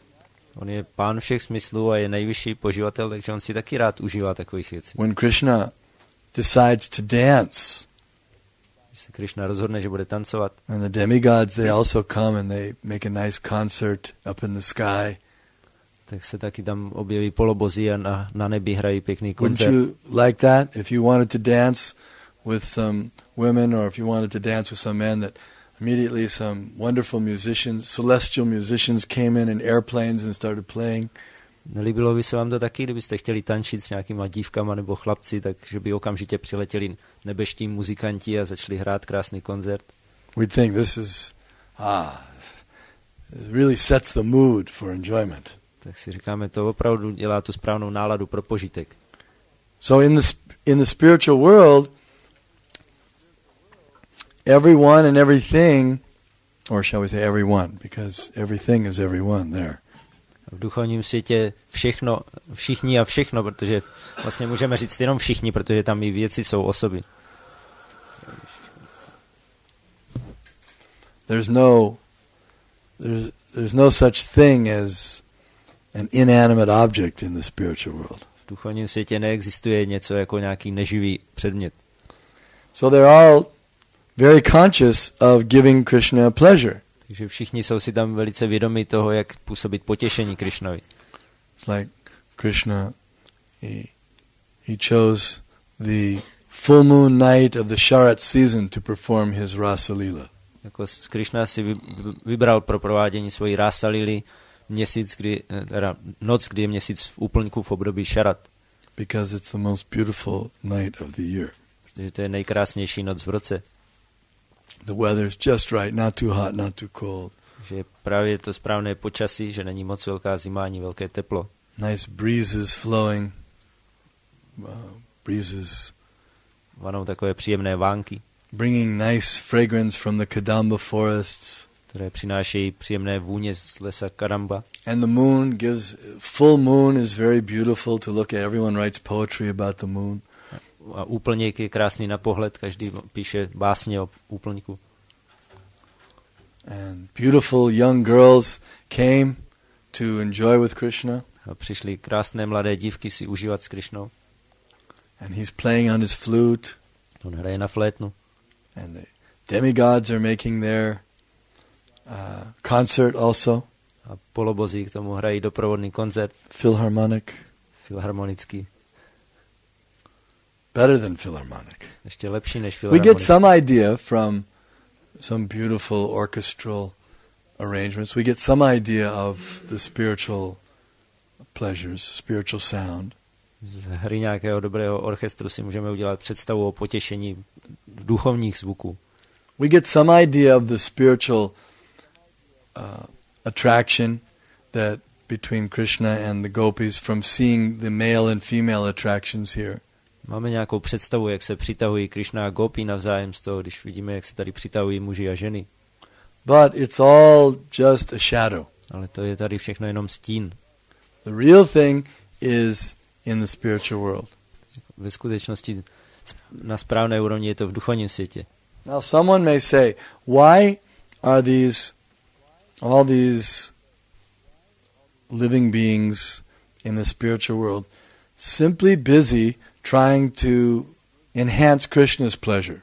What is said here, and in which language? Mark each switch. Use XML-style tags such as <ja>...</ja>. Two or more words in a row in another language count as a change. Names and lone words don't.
<cs>On je pán všech smyslů a je nejvyšší poživatel, takže on si taky rád užívá takových věcí.</cs> <en>When Krishna decides to dance,</en> <cs>když se Krishna rozhodne, že bude tancovat,</cs> <en>and the demigods, they also come and they make a nice concert up in the sky.</en> <cs>Tak se taky tam objeví polobozi a na nebi hrají pěkný koncert.</cs> <en>Wouldn't you like that if you wanted to dance with some women or if you wanted to dance with some men, that immediately some wonderful musicians, celestial musicians came in airplanes and started playing?</en> <cs>Nelíbilo by se vám to taky, kdybyste chtěli tančit s nějakýma dívkama nebo chlapci, takže by okamžitě přiletěli nebeští muzikanti a začali hrát krásný koncert?</cs> <en>We'd think this is it really sets the mood for enjoyment.</en> <cs>Tak si říkáme, to opravdu dělá tu správnou náladu pro požitek.</cs> <en>So in the spiritual world, everyone and everything, or shall we say everyone, because everything is everyone there.</en> <cs>V duchovním světě všechno, všichni a všechno, protože vlastně můžeme říct jenom všichni, protože tam i věci jsou osoby.</cs> <en>There's no such thing as an inanimate object in the spiritual world.</en> <cs>V duchovním světě neexistuje něco jako nějaký neživý předmět.</cs> <en>So they're all very conscious of giving Krishna pleasure.</en> <cs>Takže všichni jsou si tam velice vědomi toho, jak působit potěšení Krišnovi.</cs> <en>It's like Krishna, he chose the full moon night of the Sharat season to perform his Rasa Leela.</en> <cs>Jako Krišna si vybral pro provádění svojí Rasa Leely noc, kdy je měsíc v úplňku v období Sharat.</cs> <en>Because it's the most beautiful night of the year.</en> <cs>Protože to je nejkrásnější noc v roce.</cs> <en>The weather's just right, not too hot, not too cold.</en> <cs>Že je právě to správné počasí, že není moc velká zima ani velké teplo.</cs> <en>Nice breezes flowing. Breezes.</en> <cs>Vanou takové příjemné vánky.</cs> <en>Bringing nice fragrance from the Kadamba forests.</en> <cs>Které přinášejí příjemné vůně z lesa Kadamba.</cs> <en>And the full moon is very beautiful to look at. Everyone writes poetry about the moon.</en> <cs>A úplněk je krásný na pohled, každý píše básně o úplňku.</cs> <en>And beautiful young girls came to enjoy with Krishna.</en> <cs>A přišly krásné mladé dívky si užívat s Krišnou.</cs> <en>And he's playing on his flute.</en> <cs>On hraje na flétnu.</cs> <en>And the demigods are making their concert also.</en> <cs>A polobozí k tomu hrají doprovodný koncert. Filharmonický.</cs> <en>Better than Philharmonic.</en> <cs>Ještě lepší než</cs> <en>We get some idea from some beautiful orchestral arrangements. We get some idea of the spiritual pleasures, spiritual sound.</en> <cs>Z hry nějakého dobrého orchestru si můžeme udělat představu o potěšení duchovních zvuků.</cs> <en>We get some idea of the spiritual attraction that between Krishna and the gopis from seeing the male and female attractions here.</en> <cs>Máme nějakou představu, jak se přitahují Krishna a gopi navzájem z toho, když vidíme, jak se tady přitahují muži a ženy.</cs> <en>But it's all just a shadow.</en> <cs>Ale to je tady všechno jenom stín.</cs> <en>The real thing is in the spiritual world.</en> <cs>Ve skutečnosti na správné úrovni je to v duchovním světě.</cs> <en>Now someone may say, why are all these living beings in the spiritual world simply busy trying to enhance Krishna's pleasure?</en>